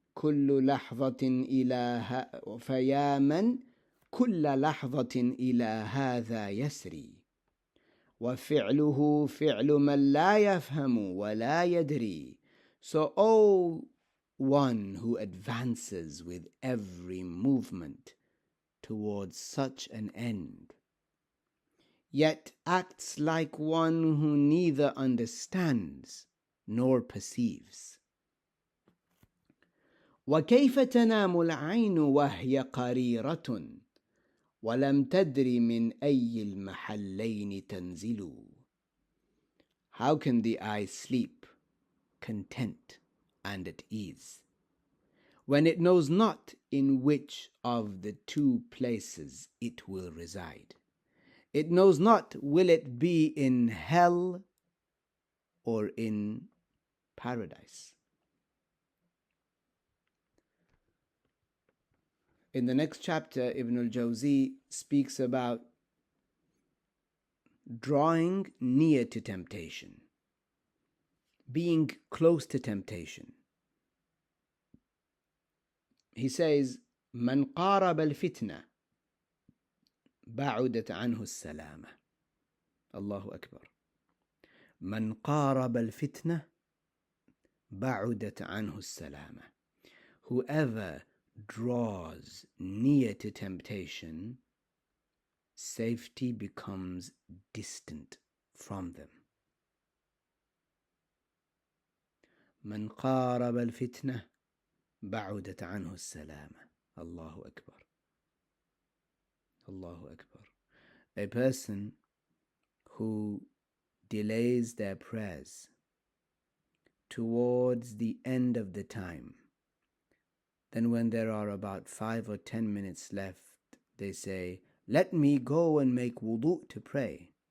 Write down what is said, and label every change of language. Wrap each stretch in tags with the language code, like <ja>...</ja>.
<ar>كل لحظة فيا من كل لحظة إلى هذا يسري وفعله فعل من لا يفهم ولا يدري.</ar> <en>So, oh, one who advances with every movement towards such an end, yet acts like one who neither understands nor perceives.</en> <ar>وكيف تنام العين وهي قريرة ولم تدر من أي المحلين تنزل.</ar> <en>How can the eye sleep content and at ease when it knows not in which of the two places it will reside? It knows not will it be in hell or in paradise. In the next chapter, Ibn al-Jawzi speaks about drawing near to temptation, being close to temptation. He says,</en> <ar>من قارب الفتنة بعدت عنه السلامة. الله أكبر. من قارب الفتنة بعدت عنه السلامة.</ar> <en>Whoever draws near to temptation, safety becomes distant from them.</en> <ar>من قارب الفتنة بعدت عنه السلامة. الله أكبر. الله أكبر.</ar> <en>A person who delays their prayers towards the end of the time, then when there are about 5 or 10 minutes left, they say, let me go and make wudu to pray.</en>